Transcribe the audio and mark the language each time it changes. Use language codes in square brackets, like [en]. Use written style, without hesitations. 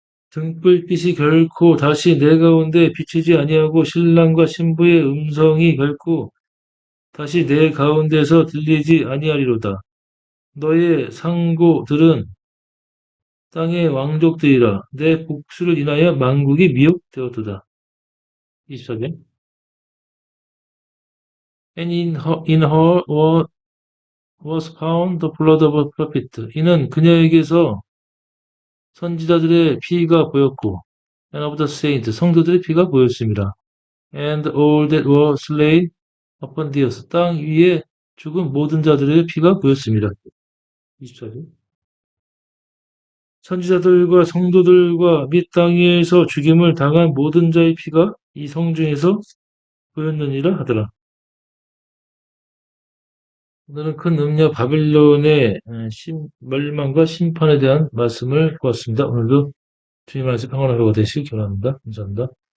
[ko] 등불빛이 결코 다시 내 가운데 비치지 아니하고 신랑과 신부의 음성이 결코 다시 내 가운데서 들리지 아니하리로다. 너의 상고들은 땅의 왕족들이라. 내 복수를 인하여 만국이 미혹되었도다. 24절. [en] And in her was found the blood of a prophet. [ko] 이는 그녀에게서 선지자들의 피가 보였고, [en] and of the saints, [ko] 성도들의 피가 보였습니다. [en] And all that were slain upon the earth, [ko] 땅 위에 죽은 모든 자들의 피가 보였습니다. 24절. 선지자들과 성도들과 및 땅 위에서 죽임을 당한 모든 자의 피가 이 성중에서 보였느니라 하더라. 오늘은 큰 음녀 바빌론의 멸망과 심판에 대한 말씀을 보았습니다. 오늘도 주님 안에서 평안한 하루가 되시길 기원합니다. 감사합니다.